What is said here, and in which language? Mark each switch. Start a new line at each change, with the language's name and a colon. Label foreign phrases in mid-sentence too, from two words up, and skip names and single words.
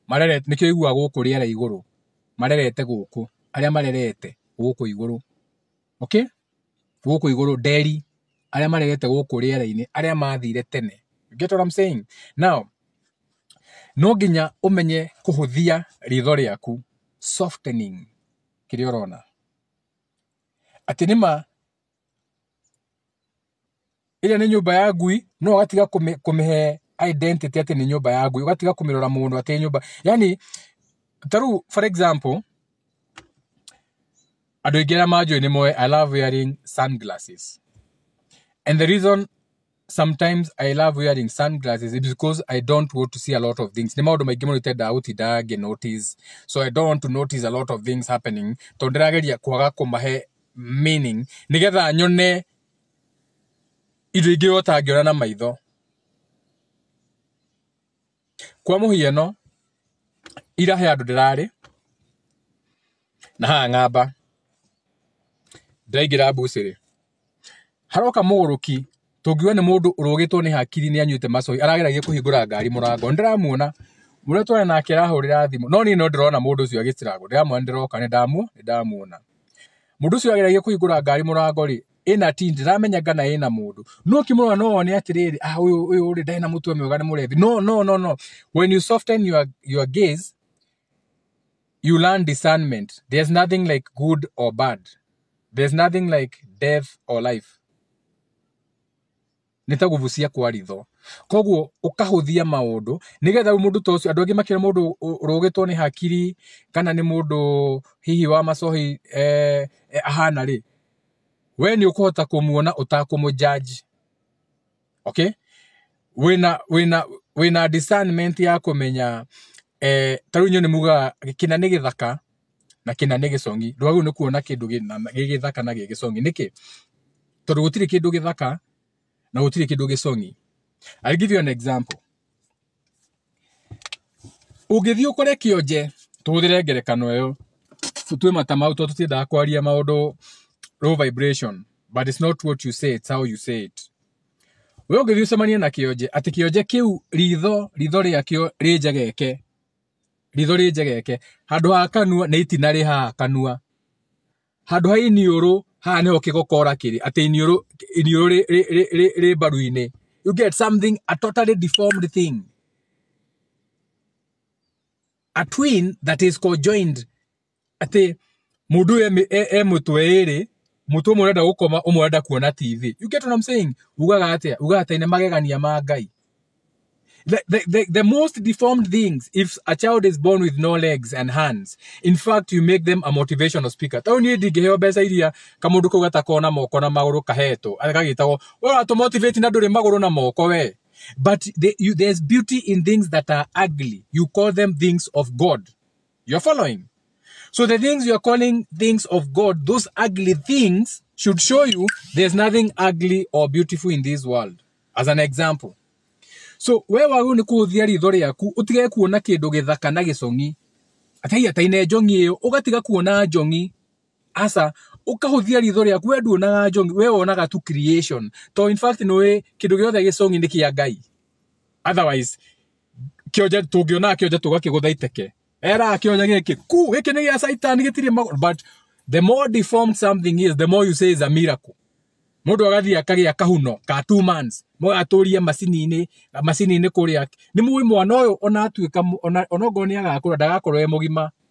Kikuyu: Marerete nĩkĩo igua gũkũ rĩera igũrũ. Marerete gũkũ, arĩa marerete gũkũ igũrũ. Okay? Gũkũ igũrũ nderi, arĩa marerete gũkũ rĩera-inĩ, arĩa mathire tene.
English: You get what I'm saying? Now,
Kikuyu: no nginya ũmenye kũhũthia ritho rĩaku, softening kĩrĩa ũrona. Atĩ nĩma ĩrĩa nĩ nyũmba ya ngui, no ũgatiga kũmĩhe identity atĩ nĩ nyũmba ya ngui, ũgatiga kũmĩrora mũndũ atĩ nyũmba. Yani, taru
English: for example,
Kikuyu: andũ aingĩ arĩa manjũĩ nĩ moĩ
English: I love wearing sunglasses. And the reason sometimes I love wearing sunglasses is because I don't want to see a lot of things.
Kikuyu: Nĩ maũndũ maingĩ mũno itendaga gũtindaga ngĩ-notice.
English: So I don't want to notice a lot of things happening.
Kikuyu: Tondũ ndĩrageria kwaga kũmahe meaning nĩgetha nyone indo ingĩ ũtangĩona na maitho. Kwa mũhiano, ira he andũ ndĩrarĩ na haha ng'amba ndĩraingĩra mbucĩrĩ, haroka mũgũrũki tũngiuga nĩ mũndũ ũrũgĩtwo nĩ hakiri nĩ anyuĩte macohi, arageragia kũhingũra ngari mũrango. Ndĩramuona mũrĩa twarĩ nake arahũrĩra thimũ, no niĩ no ndĩrona mũndũ ũcio agĩcirago. Ndĩramuona ndĩroka nĩndamuona mũndũ ũcio ageragia kũhingũra ngari mũrango rĩ, ĩna tindi, ndĩramenya ngana ĩna mũndũ. No kĩmũrora no wone atĩrĩrĩ, ũyũ rĩ ndarĩ na mũtwe mwega nĩ mũrethi. No.
English: When you soften your gaze, you learn discernment. There's nothing like good or bad. There's nothing like death or life.
Kikuyu: Nĩtagubucia kwa ritho. Koguo ũkahũthia maũndũ nĩgetha mũndũ ta ũcio, andũ angĩ makĩra mũndũ ũrũgĩtwo nĩ hakiri kana nĩ mũndũ hihi wa macohi ahana rĩ, we nĩ ũkũhota kũmuona ũtakũmũjudge. Okay? Wĩna discernment ya kũmenya ta rĩu nĩ mugaga kĩna nĩ gĩthaka na kĩna nĩ gĩcong'i. Ndwagĩrĩirwo nĩ kuona kĩndũ gĩ gĩthaka na gĩ gĩcong'i. Nĩkĩ? Tondũ gũtirĩ kĩndũ gĩthaka na gũtirĩ kĩndũ gĩcong'i.
English: I'll give you an example.
Kikuyu: Ũngĩthiĩ ũkore kĩonje, tũhũthĩre ngerekano ĩyo, twĩ mata mau tondũ tũtiendaga kwaria maũndũ
English: low vibration, but it's not what you say, it's how you say it.
Kikuyu: We ũngĩthiĩ ũcemanie na kĩonje, atĩ kĩonje kĩu ritho rĩakĩo rĩ njegeke, handũ ha kanua nĩ itina rĩ haha kanua, handũ ha iniũrũ haha nĩho kĩgokora kĩrĩ, atĩ iniũrũ rĩ mbaru-inĩ.
English: You get something, a totally deformed thing. A twin that is conjoined.
Kikuyu: Atĩ mũndũ mũtwe ĩrĩ, mũtwe ũmwe ũrenda gũkoma, ũmwe ũrenda kuona TV.
English: You get what I'm saying?
Kikuyu: Ugaga atĩa? Ugaga atĩ nĩ magegania ma Ngai.
English: The most deformed things, if a child is born with no legs and hands, in fact, you make them a motivational speaker.
Kikuyu: Tau niĩ ndingĩheo mbeca iria kamũndũ kau gatakoo na moko na magũrũ kahetwo, agagĩtagwo,
English: to motivate
Kikuyu: na ndũrĩ magũrũ na moko we.
English: But there's beauty in things that are ugly. You call them things of God. You're following? So the things you're calling things of God, those ugly things should show you there's nothing ugly or beautiful in this world. As an example.
Kikuyu: So we wagĩrĩirwo nĩ kũhũthia ritho rĩaku, ũtige kuona kĩndũ gĩthaka na gĩcong'i. Ataine njong'i ĩyo, ũgatiga kuona njong'i. Asa, ukahuthia ritho rĩaku we nduonaga njongi we wonaga tu creation to
English: in fact
Kikuyu: no we kindu giothe gĩcongi nĩ kĩa Ngai otherwise kĩonje tũngĩona kĩonje tũgakĩgũtha iteke era kĩonje gĩkĩ gĩkĩ nĩ gĩa Satan gĩtirĩ
English: but the more deformed something is the more you say is a miracle
Kikuyu: mundu agathia akagĩa kahuno ka 2 months mũgatũria macini-inĩ kũrĩa nĩ mũi mwana ũyũ ona atuĩka onongo nĩ agakũra ndagakorwo mũgima